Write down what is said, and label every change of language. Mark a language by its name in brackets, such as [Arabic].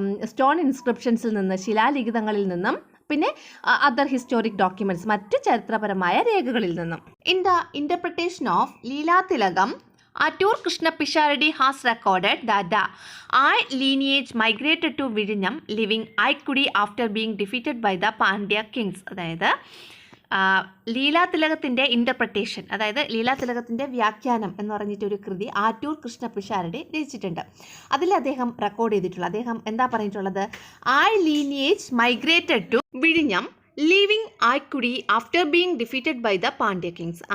[Malayalam] Stone ഇൻസ്ക്രിപ്ഷൻസിൽ നിന്ന്, ശിലാലിഖിതങ്ങളിൽ നിന്നും പിന്നെ അതർ ഹിസ്റ്റോറിക് ഡോക്യുമെൻറ്റ്സ്, മറ്റ് ചരിത്രപരമായ രേഖകളിൽ നിന്നും. [English] In the interpretation of Leelathilakam, Attur Krishna Pishardi has recorded that the Ai lineage migrated to Vizhinjam, leaving Aikudi after being defeated by the Pandya kings. [Malayalam] അതായത് ലീലാതിലകത്തിൻ്റെ interpretation, അതായത് ലീലാതിലകത്തിൻ്റെ വ്യാഖ്യാനം എന്ന് പറഞ്ഞിട്ടൊരു കൃതി ആറ്റൂർ കൃഷ്ണ പിഷാരടി രചിച്ചിട്ടുണ്ട്. അതിൽ അദ്ദേഹം റെക്കോർഡ് ചെയ്തിട്ടുള്ളത്, അദ്ദേഹം എന്താ പറഞ്ഞിട്ടുള്ളത്? [English] ആയ് lineage migrated to വിഴിഞ്ഞം, living ആയ്ക്കുടി after being defeated by the Pandya Kings.